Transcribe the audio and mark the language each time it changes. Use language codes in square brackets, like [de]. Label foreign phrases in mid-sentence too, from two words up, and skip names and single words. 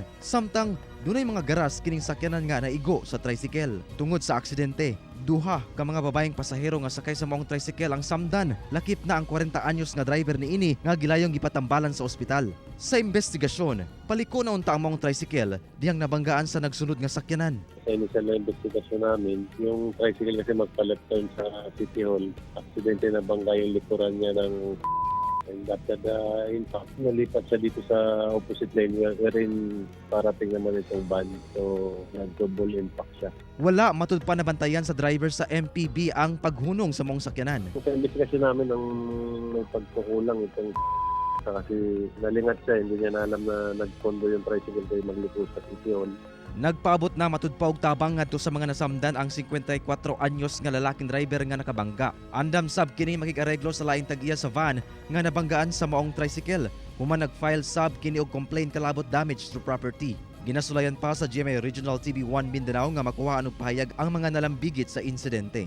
[ceb] Samtang dunay mga garas kining sakyanan nga naigo sa tricycle. Tungod sa aksidente, duha ka mga babaeng pasahero nga sakay sa maong tricycle ang samdan. Lakip na ang 40 anyos nga driver niini nga gilayong gipatambalan sa ospital. Sa investigasyon, paliko na unta ang maong tricycle diyang nabanggaan sa nagsunod nga sakyanan. [tl] Sa initial na investigasyon namin, yung tricycle kasi magpa- [en] left turn [tl] sa City Hall. Aksidente na bangga yung likuran niya ng [en] After the impact, [tl] nalipat siya dito sa [en] opposite lane wherein [tl] parating naman itong van. So, nag-double impact siya. [ceb] Wala matud pa nabantayan sa driver sa MPB ang paghunong sa mong sakyanan. [tl] So, sa investigasyon namin ang may pagkukulang itong kasi nalingat siya, hindi niya na alam na nagpondo yung tricycle kayo magliko sa City Hall. [ceb] Nagpaabot na matud pa og tabang ngadto sa mga nasamdan ang 54 anyos nga lalaking driver nga nakabangga. Andam sab kini makig-areglo sa laing tag-iya sa van nga nabanggaan sa maong tricycle. Human nag-file sab kini og complaint kalabot [en] damage to property. [ceb] Ginasulayan pa sa GMA Regional TV 1 Mindanao nga makuha og pahayag ang mga nalambigit sa insidente.